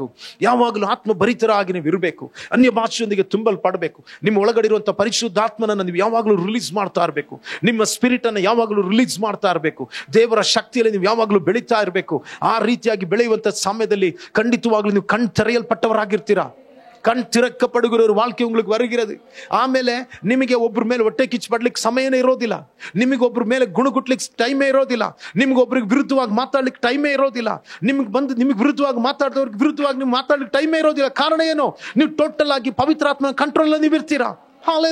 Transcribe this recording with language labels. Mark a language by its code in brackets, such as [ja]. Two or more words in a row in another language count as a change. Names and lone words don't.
[kn] ಯಾವಾಗಲೂ ಆತ್ಮಭರಿತರಾಗಿ ನೀವು ಇರಬೇಕು. ಅನ್ಯ ಭಾಷೆಯೊಂದಿಗೆ ತುಂಬಲ್ಪಡಬೇಕು. ನಿಮ್ಮ ಒಳಗಡೆ ಪರಿಶುದ್ಧಾತ್ಮನನ್ನು ನೀವು ಯಾವಾಗಲೂ ರಿಲೀಸ್ ಮಾಡ್ತಾ ಇರಬೇಕು. ನಿಮ್ಮ ಸ್ಪಿರಿಟ್ ಅನ್ನು ಯಾವಾಗಲೂ ರಿಲೀಸ್ ಮಾಡ್ತಾ ಇರಬೇಕು. ದೇವರ ಶಕ್ತಿಯಲ್ಲಿ ನೀವು ಯಾವಾಗಲೂ ಬೆಳೀತಾ ಇರಬೇಕು. ಆ ರೀತಿಯಾಗಿ ಬೆಳೆಯುವಂಥ ಸಮಯದಲ್ಲಿ ಖಂಡಿತವಾಗ್ಲೂ ನೀವು ಕಣ್ ತೆರೆಯಲ್ಪಟ್ಟವರಾಗಿರ್ತೀರಾ. [ta] கண் திறக்கப்படுகிற ஒரு வாழ்க்கை உங்களுக்கு வருகிறது. [kn] ಆಮೇಲೆ ನಿಮಗೆ ಒಬ್ಬರ ಮೇಲೆ ಹೊಟ್ಟೆ ಕಿಚ್ಚು ಪಡ್ಲಿಕ್ಕೆ ಸಮಯನೇ ಇರೋದಿಲ್ಲ. ನಿಮಗೆ ಒಬ್ಬರ ಮೇಲೆ ಗುಣಗುಟ್ಲಿಕ್ಕೆ ಟೈಮೇ ಇರೋದಿಲ್ಲ. ನಿಮ್ಗೆ ಒಬ್ರಿಗೆ ವಿರುದ್ಧವಾಗಿ ಮಾತಾಡ್ಲಿಕ್ಕೆ ಟೈಮೇ ಇರೋದಿಲ್ಲ. ನಿಮಗೆ ವಿರುದ್ಧವಾಗಿ ಮಾತಾಡಿದವ್ರಿಗೆ ವಿರುದ್ಧವಾಗಿ ನೀವು ಮಾತಾಡ್ಲಿಕ್ಕೆ ಟೈಮೇ ಇರೋದಿಲ್ಲ. ಕಾರಣ ಏನು? ನೀವು ಟೋಟಲ್ ಆಗಿ ಪವಿತ್ರಾತ್ಮನ ಕಂಟ್ರೋಲ್ ನೀವು ಇರ್ತೀರಾ.